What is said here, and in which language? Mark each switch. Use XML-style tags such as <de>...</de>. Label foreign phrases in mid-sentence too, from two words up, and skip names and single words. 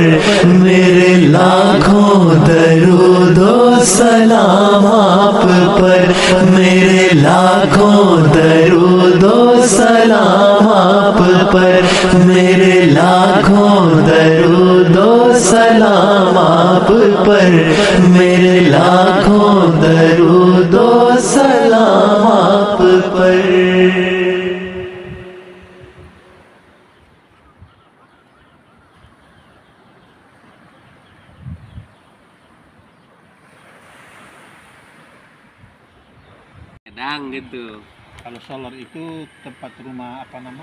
<ur>میرے لاکھوں درود و سلام آپ پر میرے لاکھوں درود و سلام آپ پر میرے لاکھوں درود و سلام آپ پر میرے لاکھوں درود و سلام آپ پر.</ur> <id>Kadang gitu. Kalau solar itu tempat rumah apa nama?</id>